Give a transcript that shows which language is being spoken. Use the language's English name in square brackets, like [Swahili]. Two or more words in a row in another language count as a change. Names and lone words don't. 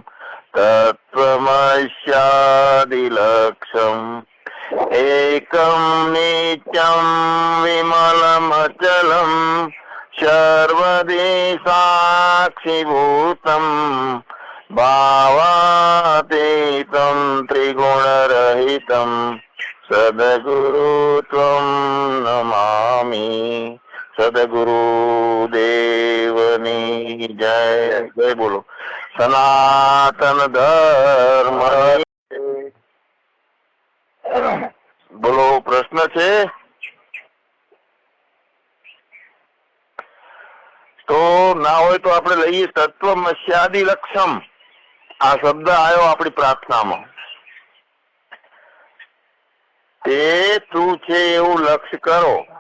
[Sanskrit] तत्त्वमस्यादिलक्ष्यम् एकं नित्यं विमलमचलं सर्वदि साक्षिभूतं भावातीतं त्रिगुणरहितं सद्गुरुत्वं नमामि। [Gujarati] સદ્ગુરુદેવની જય। [Hindi] जय बोलो सनातन धर्म। [Gujarati] બોલો, પ્રશ્ન છે? તો ના હોય તો આપણે લઈએ [Sanskrit] તત્વમસ્યાદિ લક્ષમ. [Gujarati] આ શબ્દ આવ્યો આપણી પ્રાર્થનામાં. તે તું છે એવું લક્ષ્ય કરો.